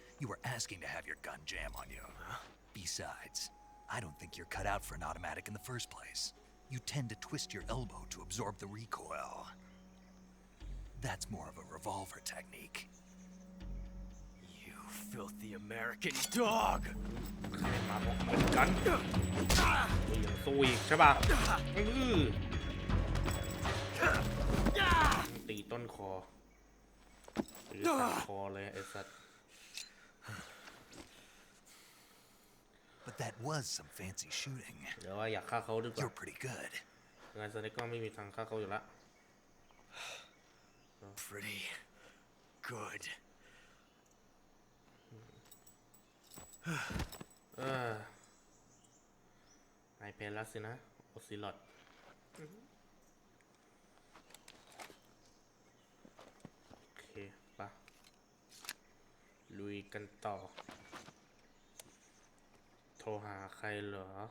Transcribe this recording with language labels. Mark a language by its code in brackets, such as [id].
[en] You were asking to have your gun jam on you. Besides, I don't think you're cut out for an automatic in the first place. You tend to twist your elbow to absorb the recoil. That's more of a revolver technique. You filthy American dog. [th] มาพร้อมกันยังสู้อีกใช่ป่ะตีต้นคอตีต้นคอเลยไอ้สัตว์ [en] But that was some fancy shooting. [th] เดี๋ยวว่าอยากฆ่าเขาดีกว่า [en] You're pretty good. [th] งานสเน็กก็ไม่มีทางฆ่าเขาอยู่ละ [en] Pretty good. [th] นายเพลแล้วสินะโอซิลอดโอเคปะลุยกันต่อโทรหาใครเหรอ